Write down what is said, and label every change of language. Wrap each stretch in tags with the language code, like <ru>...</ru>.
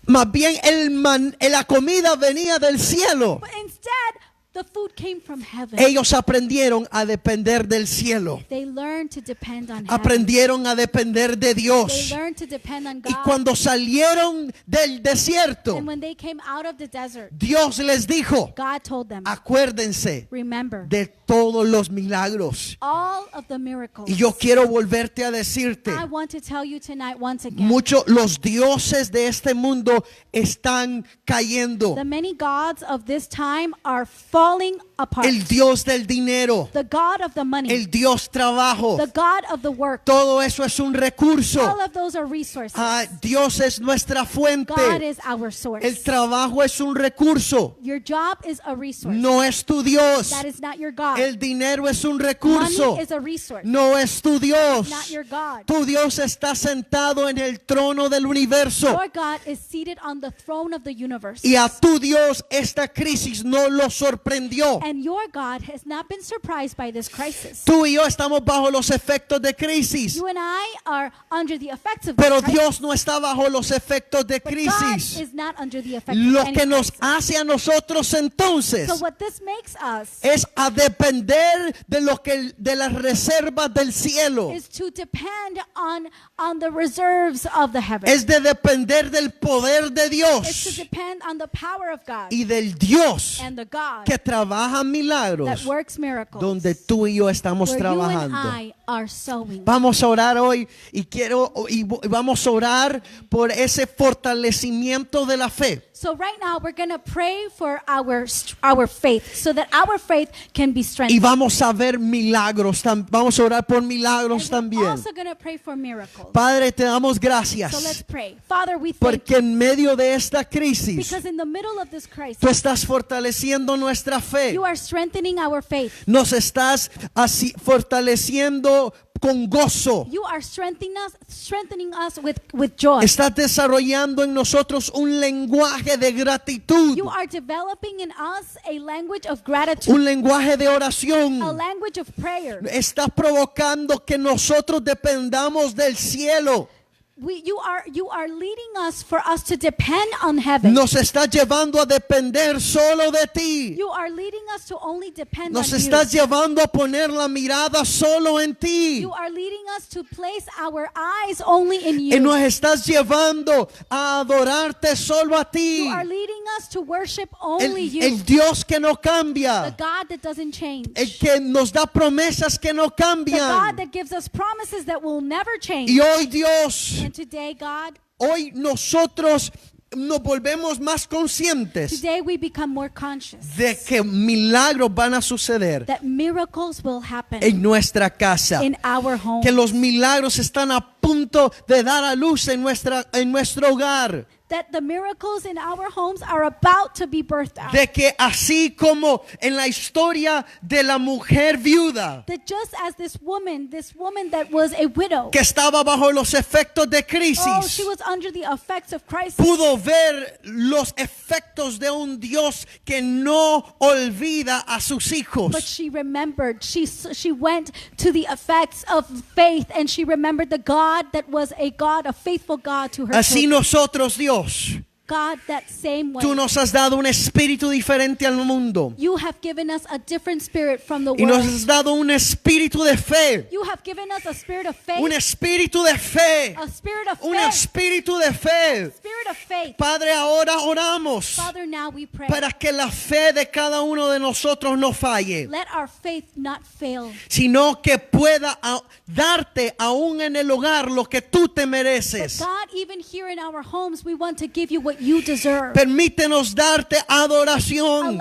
<es>más bien la comida venía del cielo.</es> <en>But instead, the food came from heaven.</en> <es>Ellos aprendieron a depender del cielo,</es> <en>They learned to depend on heaven.</en> <es>aprendieron a depender de</es> <en>They</en> <es>Dios.</es> <en>learned to depend on</en> <es>Y</es> <en>God.</en> <es>cuando salieron del desierto,</es> <en>And when they came out of the desert,</en> <es>Dios les dijo,</es> <en>God told them,</en> <es>acuérdense</es> <en>remember</en> <es>de todos los milagros.</es> <en>all of the miracles.</en> <es>Y yo quiero volverte a decirte,</es> <en>I want to tell you tonight once again,</en> <es>los dioses de este mundo están cayendo.</es> <en>the many gods of this time are falling apart.</en> <es>El Dios del dinero,</es> <en>The God of the money,</en> <es>el Dios trabajo,</es> <en>the God of the work,</en> <es>todo eso es un recurso.</es> <en>all of those are resources.</en> <es>Dios es nuestra</es> <en>God</en> <es>fuente.</es> <en>is our source.</en> <es>El trabajo es un recurso,</es> <en>Your job is a resource.</en> <es>no es tu Dios.</es> <en>That is not your God.</en> <es>El dinero es un recurso,</es> <en>Money is a resource,</en> <es>no es tu Dios.</es> <en>not your God.</en> <es>Tu Dios está sentado en el trono del universo.</es> <en>Your God is seated on the throne of the universe.</en> <es>Y a tu Dios esta crisis no lo sorprendió.</es> <en>And your God has not been surprised by this crisis.</en> <es>Tú y yo estamos bajo los efectos de crisis,</es> <en>You and I are under the effects of</en> <es>pero</es> <en>this crisis.</en> <es>Dios no está bajo los efectos de</es> <en>But God</en> <es>crisis.</es> <en>is not under the effects</en> <es>Lo</es> <en>of any</en> <es>que nos</es> <en>crisis.</en> <es>hace a nosotros entonces</es> <en>So what this makes us</en> <es>es a depender de las reservas del cielo,</es> <en>is to depend on the reserves of the heavens.</en> <es>es de depender del poder de</es> <en>It's to</en> <es>Dios</es> <en>depend on the power of God</en> <es>y del Dios</es> <en>and the God</en> <es>que trabaja</es> <en>that</en> <es>milagros</es> <en>works miracles.</en> <es>donde tú y yo estamos</es> <en>where you and</en> <es>trabajando.</es> <en>I are sowing.</en> <es>Vamos a orar hoy y vamos a orar por ese fortalecimiento de la fe.</es> <en>So right now we're going to pray for our faith so that our faith can be</en> <es>Y</es> <en>strengthened.</en> <es>vamos a ver milagros, vamos a orar por milagros</es> <en>And we're</en> <es>también.</es> <en>also going to pray for miracles.</en> <es>Padre, te damos</es> <en>So let's</en> <es>gracias</es> <en>pray. Father, we thank</en> <es>porque</es> <en>you</en> <es>en medio de esta crisis</es> <en>because in the middle of this crisis,</en> <es>tú estás fortaleciendo nuestra fe.</es> <en>you are strengthening our faith.</en> <es>Nos estás así fortaleciendo con gozo.</es> <en>You are strengthening us with joy.</en> <es>Estás desarrollando en nosotros un lenguaje de gratitud,</es> <en>You are developing in us a language of gratitude,</en> <es>un lenguaje de</es> <en>a</en> <es>oración.</es> <en>language of prayer.</en> <es>Estás provocando que nosotros dependamos del cielo.</es> <en>You are leading us for us to depend on heaven.</en> <es>Nos estás llevando a depender solo de ti.</es> <en>You are leading us to only depend</en> <es>Nos</es> <en>on</en> <es>estás</es> <en>you.</en> <es>llevando a poner la mirada solo en ti.</es> <en>You are leading us to place our eyes only in</en> <es>Y</es> <en>you.</en> <es>nos estás llevando a adorarte solo a ti.</es> <en>You are leading us to worship only you.</en> <es>El Dios que no</es> <en>The</en> <es>cambia.</es> <en>God that doesn't change.</en> <es>El que nos da promesas que no</es> <en>The God</en> <es>cambian.</es> <en>that gives us promises that will never change.</en> <es>Y hoy Dios,</es> <en>And today, God,</en> <es>hoy nosotros nos volvemos más conscientes</es> <en>today we become more conscious</en> <es>de que milagros van a suceder</es> <en>that miracles will happen</en> <es>en nuestra casa.</es> <en>in our home.</en> <es>Que los milagros están a punto de dar a luz en nuestro hogar.</es> <en>That the miracles in our homes are about to be birthed out.</en> <es>De que así como en la historia de la mujer viuda</es> <en>That just as this woman that was a widow,</en> <es>que estaba bajo los efectos de oh, crisis,</es> <en>she was under the effects of crisis.</en> <es>pudo ver los efectos de un Dios que no olvida a sus</es> <en>But</en> <es>hijos.</es> <en>she remembered. She went to the effects of faith, and she remembered the God that was a faithful God to her</en> <es>Así</es> <en>children.</en> <es>nosotros, Dios,</es> <en>God, that same way.</en> <es>tú nos has dado un espíritu diferente al mundo</es> <en>You have given us a different spirit from the</en> <es>y nos</es> <en>world.</en> <es>has dado un espíritu de fe,</es> <en>You have given us a spirit of faith,</en> <es>un espíritu de fe,</es> <en>a spirit of</en> <es>un</es> <en>faith,</en> <es>espíritu de fe.</es> <en>spirit of faith.</en> <es>Padre, ahora oramos</es> <en>Father, now we pray.</en> <es>para que la fe de cada uno de nosotros no falle,</es> <en>Let our faith not fail,</en> <es>sino que pueda darte aún en el hogar lo que tú te</es> <en>but</en> <es>mereces.</es> <en>God, even here in our homes, we want to give you what what you deserve.</en> <es>Permítenos darte adoración,</es>